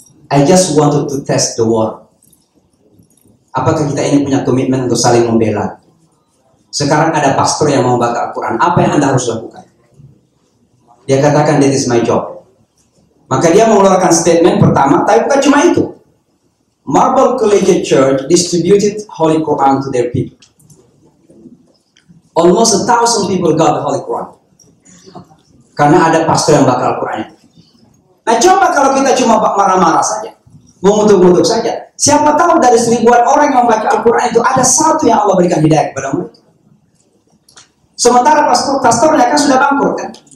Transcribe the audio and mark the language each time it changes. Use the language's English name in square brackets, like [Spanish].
[English] I just wanted to test the water. [Indonesian] Apakah kita ini punya komitmen untuk saling membela? Sekarang ada pastor yang mau bakar Al-Quran, apa yang Anda harus lakukan? Dia katakan, [English] that is my job. [Indonesian] Maka dia mengeluarkan statement pertama, tapi bukan cuma itu. [English] Marble Collegiate Church distributed Holy Quran to their people. Almost 1,000 people got the Holy Quran. [Indonesian] Karena ada pastor yang bakal Al-Quran itu. Nah, coba kalau kita cuma marah-marah saja, mengutuk-ngutuk saja. Siapa tahu dari 1,000 orang yang membaca Al-Quran itu ada satu yang Allah berikan hidayah kepada mereka. Sementara pastornya kan sudah bangkrut kan.